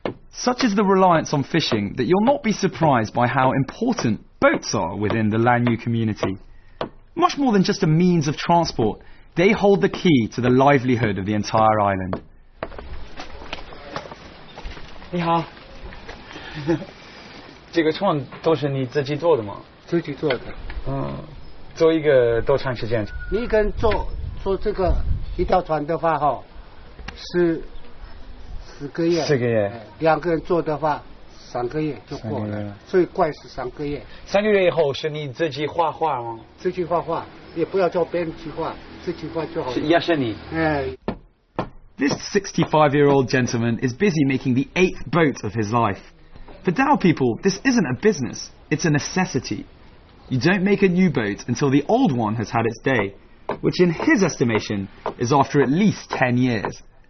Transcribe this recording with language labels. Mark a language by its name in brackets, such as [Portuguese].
[English] Such is the reliance on fishing that you'll not be surprised by how important boats are within the Lanyu community. Much more than just a means of transport, they hold the key to the livelihood of the entire island. [Chinese] 你好，这个船都是你自己做的吗？自己做的。做一个多长时间？你一个人做这个一条船的话，是4个月。4个月。 2个人做的话，3个月就过了。最快是3个月。 3个月以后是你自己画画吗？自己画画，也不要叫别人去画，自己画就好了。也是你。 [English] This 65-year-old gentleman is busy making the 8th boat of his life. For Dao people, this isn't a business, it's a necessity. You don't make a new boat until the old one has had its day, which in his estimation is after at least 10 years.